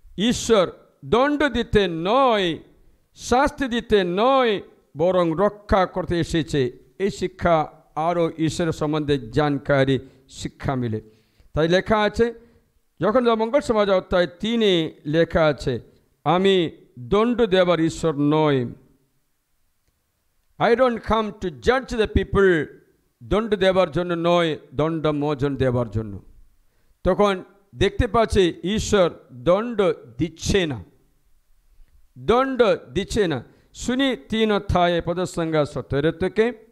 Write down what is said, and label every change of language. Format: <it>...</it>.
<bn>ঈশ্বর দণ্ড দিতে নয়, শাস্তি দিতে নয়, বরং রক্ষা করতে এসেছে। এই শিক্ষা আরও ঈশ্বরের সম্বন্ধে জানকারি শিক্ষা মিলে। তাই লেখা আছে, যখন মঙ্গল সমাজ অধ্যায় 3 লেখা আছে, আমি দণ্ড দেবার ঈশ্বর নয়।</bn> <en>I don't come to judge the people.</en> <bn>দণ্ড দেবার জন্য নয়, দণ্ড মোচন দেবার জন্য। তখন দেখতে পাচ্ছি ঈশ্বর দণ্ড দিচ্ছে না, দণ্ড দিচ্ছে না। শুনি 3 অধ্যায় পদের সংখ্যা 17 থেকে।</bn>